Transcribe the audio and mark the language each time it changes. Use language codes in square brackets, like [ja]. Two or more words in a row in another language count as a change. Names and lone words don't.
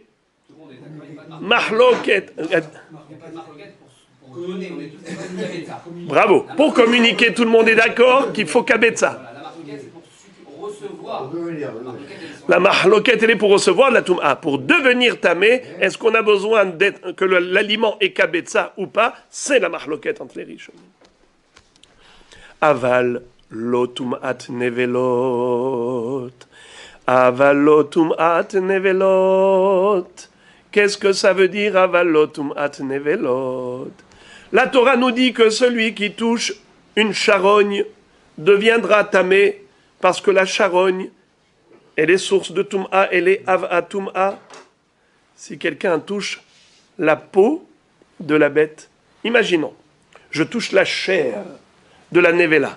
[fr] Mahloket. Bravo. Pour communiquer, tout le monde est d'accord qu'il faut Kabetza. La mahloket, elle est pour recevoir de la Tum'a. Pour devenir tamé, est-ce qu'on a besoin que l'aliment est Kabetza ou pas? C'est la mahloket entre les riches. [he] אבל לא טומאת נבלות. אבל לא טומאת נבלות. [fr] Qu'est-ce que ça veut dire [he] אבל לא טומאת נבלות? [fr] La Torah nous dit que celui qui touche une charogne deviendra tamé parce que la charogne, elle est source de Tum'a, elle est [he] אב טומאה. [fr] Si quelqu'un touche la peau de la bête, imaginons, je touche la chair de la Nevela.